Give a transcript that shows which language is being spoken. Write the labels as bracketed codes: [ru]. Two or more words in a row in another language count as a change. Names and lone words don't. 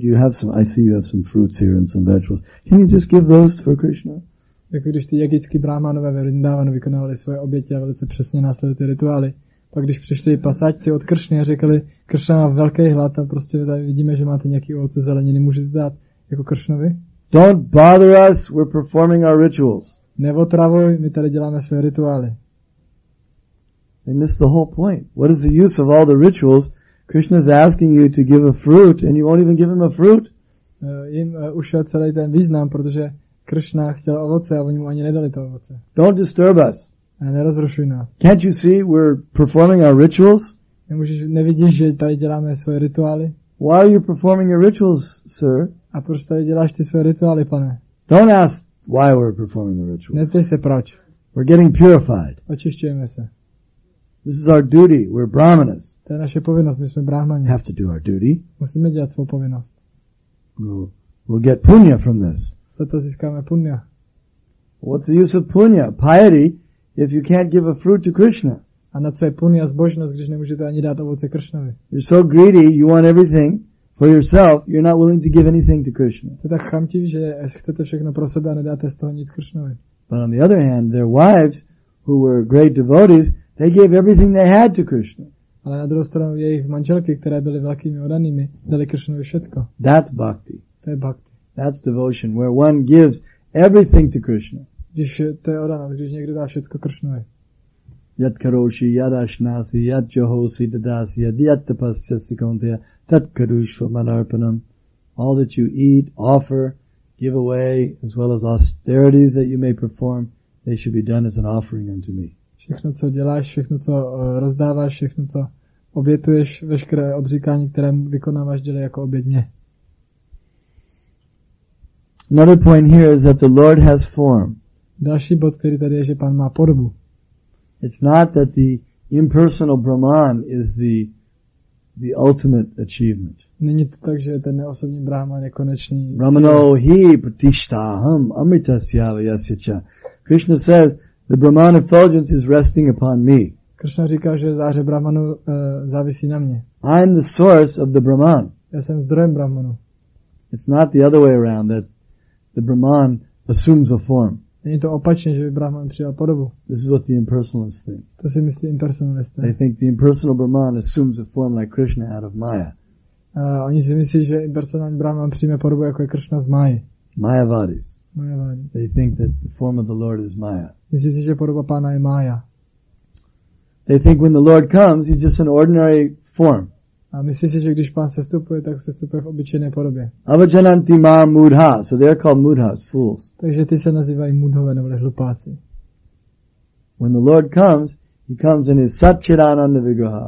[en] I see you have some fruits here and some vegetables. Can you just give those for Krishna? [cs] Jako když ty yogický brahmanové ve Vrindavanu vykonávali svoje oběti a velice přesně následovali ty rituály. Pak když přišli pasáčci od Kršny a řekli, Kršna má velký hlad a prostě tady vidíme, že máte nějaký ovoce zeleniny, můžete dát jako Kršnovi? [en] Don't bother us, we're performing our rituals. [cs] Neotravuj, my tady děláme své rituály. [en] They miss the whole point. What is the use of all the rituals? Krishna is asking you to give a fruit and you won't even give him a fruit. [cs] Jim ušel celý ten význam, protože Kršna chtěl ovoce a oni mu ani nedali to ovoce. [en] Don't disturb us. [cs] Nerozrušuj nás. [en] Can't you see we're performing our rituals? [cs] Nevidíš, že tady děláme svoje rituály? [en] Why are you performing your rituals, sir? [cs] A proč tady děláš ty své rituály, pane? [en] Don't ask why we're performing the ritual. [cs] Neptej se proč. [en] We're getting purified. [cs] Očišťujeme se. [en] This is our duty. We're brahmanas. [cs] To je naše povinnost, my jsme brahmani. [en] We have to do our duty. [cs] Musíme dělat svou povinnost. [en] We'll get punya from this. [cs] Za to získáme punya. [en] What's the use of punya? Piety, if you can't give a fruit to Krishna. [cs] A na co je punya zbožnost, když nemůžete ani dát ovoce Kršnovi? [en] You're so greedy, you want everything for yourself, you're not willing to give anything to Krishna. [cs] Jste tak chamtiví, že chcete všechno pro sebe a nedáte z toho nic Kršnovi. [en] But on the other hand, their wives, who were great devotees, they gave everything they had to Krishna. [cs] Ale na druhou stranu jejich manželky, které byly velkými odanými, dali Kršnovi všecko. [en] That's bhakti. [cs] To je bhakti. [en] That's devotion, where one gives everything to Krishna. [cs] Když to je odanost, když někdo dá všecko Kršnovi. [sa] Yat karoshi, yad ashnasi, yat johosi dadasi, yat tapasyasi kaunteya, tat karushva manarpanam. [en] All that you eat, offer, give away, as well as austerities that you may perform, they should be done as an offering unto me. [cs] Všechno, co děláš, všechno, co rozdáváš, všechno, co obětuješ, veškeré odříkání, které vykonáváš, dělej jako oběť mě. [en] Another point here is that the Lord has form. [cs] Další bod, který tady je, že Pán má podobu. [en] It's not that the impersonal Brahman is the ultimate achievement. [cs] Není to tak, že ten neosobní Brahman je konečný [sa] Brahmano hi pratishtaham amritasya yasya. [en] Krishna says the Brahman effulgence is resting upon me. [cs] Krishna říká, že záře Brahmanu závisí na mě. [en] I'm the source of the Brahman. [cs] Já jsem zdrojem Brahmanu. [en] It's not the other way around, that the Brahman assumes a form. [cs] Není to opačně, že by Brahman přijal podobu. [en] This is what the impersonalists think. [cs] To si myslí impersonalisté. [en] They think the impersonal Brahman assumes a form like Krishna out of Maya. [cs] Oni si myslí, že impersonální Brahman přijme podobu, jako je Krishna z Máji. [en] Mayavadis. [cs] Mayavadi. [en] They think that the form of the Lord is Maya. [cs] Myslí si, že podoba Pána je Mája. [en] They think when the Lord comes, he's just an ordinary form. [cs] A myslí si, že když Pán sestupuje, tak sestupuje v obyčejné podobě. [sa] Avajananti ma mudha. [en] So they're called mudhas, fools. [cs] Takže ty se nazývají mudhové nebo hlupáci. [en] When the Lord comes, he comes in his [sa] Satchidananda Vigraha.